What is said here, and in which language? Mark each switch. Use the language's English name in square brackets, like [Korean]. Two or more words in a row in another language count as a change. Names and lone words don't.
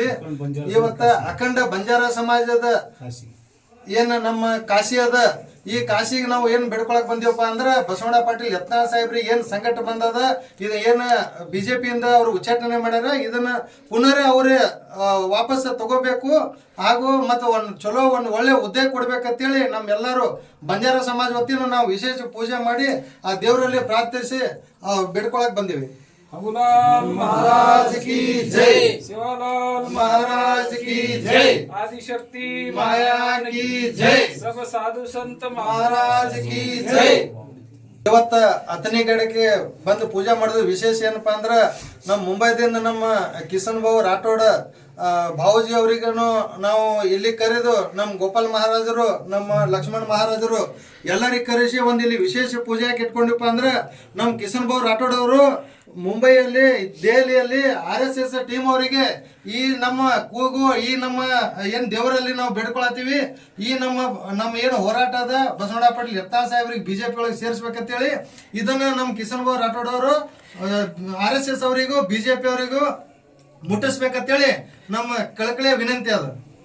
[Kannada] ಇವತ್ತ ಅಖಂಡ ಬಂಜಾರ ಸಮಾಜದ ಏನ್ ನಮ್ಮ ಕಾಶಿ ಅದ, ಈ ಕಾಶಿಗೆ ನಾವು ಏನ್ ಬೆಡ್ಕೊಳಕ್ ಬಂದಿವಪ್ಪ ಅಂದ್ರ ಬಸವಣ್ಣ ಪಾಟೀಲ್ ಯತ್ನಾಳ್ ಸಾಹೇಬ್ರಿಗೆ ಏನ್ ಸಂಕಟ ಬಂದದ, ಇದು ಏನ್ BJPಯಿಂದ ಅವ್ರು ಉಚ್ಚಾಟನೆ ಮಾಡ್ಯಾರ, ಇದನ್ನ ಪುನರ್ ಅವ್ರೆ ವಾಪಸ್ ತಗೋಬೇಕು ಹಾಗೂ ಮತ್ತು ಒಂದು ಒಳ್ಳೆ ಹುದ್ದೆ ಕೊಡ್ಬೇಕಂತೇಳಿ ನಮ್ಮೆಲ್ಲರೂ ಬಂಜಾರ ಸಮಾಜ ವತಿಯಿಂದ ನಾವು ವಿಶೇಷ ಪೂಜೆ ಮಾಡಿ ಆ ದೇವರಲ್ಲಿ ಪ್ರಾರ್ಥಿಸಿ ಬೆಡ್ಕೊಳಕ್ ಬಂದಿವಿ. [Hindi] हमुलाल महाराज की जय, शिवालाल महाराज की जय, आदिशक्ति माया की जय, सब साधु संत महाराज की जय. [Kannada] ಇವತ್ತ ಅತನಿಗಡಕ್ಕೆ ಬಂದು ಪೂಜೆ ಮಾಡಿದ ವಿಶೇಷ ಏನಪ್ಪಾ ಅಂದ್ರ ನಮ್ಮ ಮುಂಬೈದಿಂದ ನಮ್ಮ ಕಿಸನ್ ಬಾಬು ರಾಠೋಡ್ ಭಾವುಜಿ ಅವರಿಗೂ ನಾವು ಇಲ್ಲಿ ಕರೆದು ನಮ್ಮ ಗೋಪಾಲ್ ಮಹಾರಾಜರು, ನಮ್ಮ ಲಕ್ಷ್ಮಣ್ ಮಹಾರಾಜರು ಎಲ್ಲರಿಗೆ ಕರೆಸಿ ಒಂದು ಇಲ್ಲಿ ವಿಶೇಷ ಪೂಜೆ ಯಾಕೆ ಇಟ್ಕೊಂಡಿಪ್ಪ ಅಂದ್ರೆ ನಮ್ಮ ಕಿಸನ್ ಬಾಬು ರಾಠೋಡ್ ಅವರು ಮುಂಬೈಯಲ್ಲಿ ದೆಹಲಿಯಲ್ಲಿ RSS ಟೀಮ್ ಅವರಿಗೆ ಈ ನಮ್ಮ ಕೂಗು, ಈ ನಮ್ಮ ಏನ್ ದೇವರಲ್ಲಿ ನಾವು ಬೇಡ್ಕೊಳತ್ತೀವಿ, ಈ ನಮ್ಮ ಏನು ಹೋರಾಟ ಅದ ಬಸವಣ್ಣ ಪಾಟೀಲ್ ಯತ್ನಾಳ್ ಸಾಹೇಬ್ರಿಗೆ BJP ಒಳಗೆ ಸೇರಿಸ್ಬೇಕಂತೇಳಿ ಇದನ್ನ ನಮ್ಮ ಕಿಸನ್ ಬಾಬು ರಾಠೋಡ್ ಅವರು RSS ಅವರಿಗೂ BJP ಅವರಿಗೂ ಮುಟ್ಟಿಸ್ಬೇಕಂತೇಳಿ ನಮ್ಮ ಕಳಕಳಿಯ ವಿನಂತಿ ಅದ.